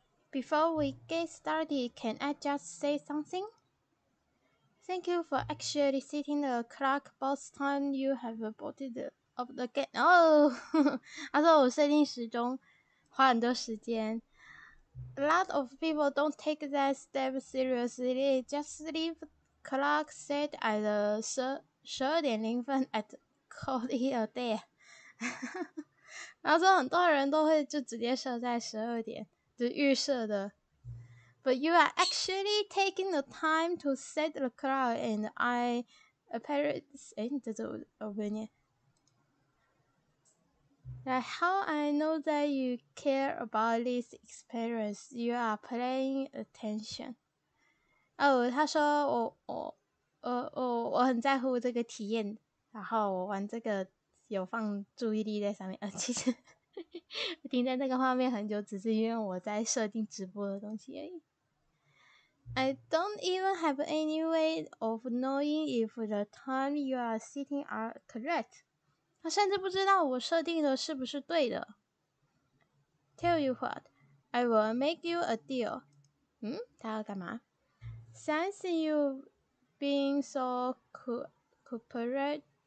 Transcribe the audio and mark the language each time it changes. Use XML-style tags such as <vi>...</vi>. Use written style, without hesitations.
<en>Before we get started, can I just say something? Thank you for actually setting the clock both time you have booted up the game.</en> <zh>Oh, 他说我设定时钟花很多时间。</zh> <en>A lot of people don't take that step seriously. They just leave clock set at</en> <zh>12点0分</zh> <en>at call it a day.</en> <zh>然后说很多人都会就直接设在12点。就预设的</zh> <en>，But you are actually taking the time to set the clock, and I apparently</en> <zh>这我不会念。</zh> <en>Like how I know that you care about this experience, you are paying attention.</en> <zh>他说我很在乎这个体验，然后我玩这个有放注意力在上面。其实。我停在那个画面很久，只是因为我在设定直播的东西而已。</zh> <en>I don't even have any way of knowing if the time you are setting are correct.</en> <zh>他甚至不知道我设定的是不是对的。</zh> <en>Tell you what, I will make you a deal.</en> <zh>他要干嘛</zh> <en>？Since you've been so cooperative.</en>